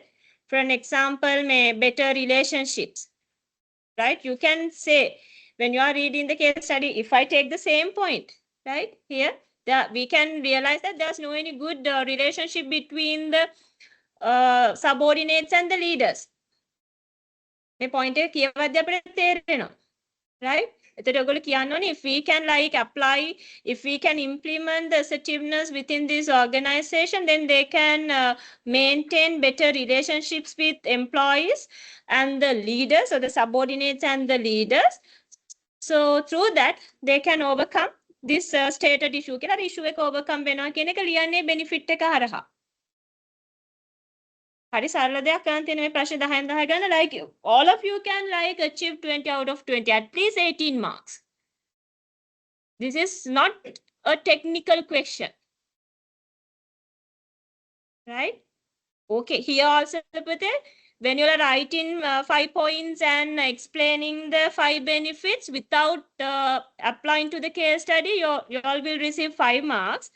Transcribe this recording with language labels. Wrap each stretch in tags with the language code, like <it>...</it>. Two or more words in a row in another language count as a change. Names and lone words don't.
<en>For an example, may better relationships, right? You can say when you are reading the case study, if I take the same point, right? Here, we can realize that there's no any good relationship between the subordinates and the leaders.</en> <si>මේ point එක කියවද්දී අපිට තේරෙනවා.</si> <en>Right? If we can like apply, if we can implement the assertiveness within this organization, then they can maintain better relationships with employees and the leaders or the subordinates and the leaders. So through that, they can overcome this stated issue.</en> <si>Kela issue එක overcome වෙනවා කියන එක ලියන්නේ benefit එක හරහා. හරි සරල දෙයක් කරන් තියෙන මේ ප්‍රශ්න 10න් 10 ගන්න</si> <en>like all of you can like achieve 20 out of 20 at least 18 marks. This is not a technical question, right? Okay, here also when you are writing 5 points and explaining the 5 benefits without applying to the case study, you all will receive 5 marks.</en>